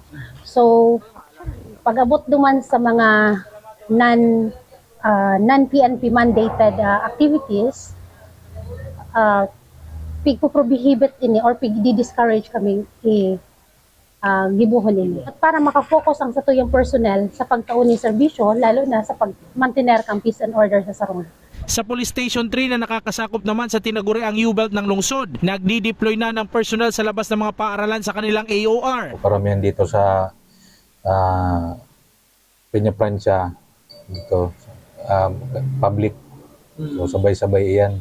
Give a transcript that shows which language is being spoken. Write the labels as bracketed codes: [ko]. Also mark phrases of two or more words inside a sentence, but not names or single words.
[bik] So, pag-abot duman sa mga [en] non-PNP mandated activities, [bik] pigpo-prohibit ini or pig-discourage kami gibuhon ini. At para makafocus ang satuyang personnel sa pagtaon ng serbisyo, lalo na sa pag-mantener kang [en] peace and order [bik] sa sarungan. [tl] Sa Police Station 3 na nakakasakop naman sa tinaguriang U-Belt ng lungsod, nagdi-deploy na ng personnel sa labas ng mga paaralan sa kanilang AOR. Karamihan dito sa Peña Francia, dito, public. So sabay-sabay iyan.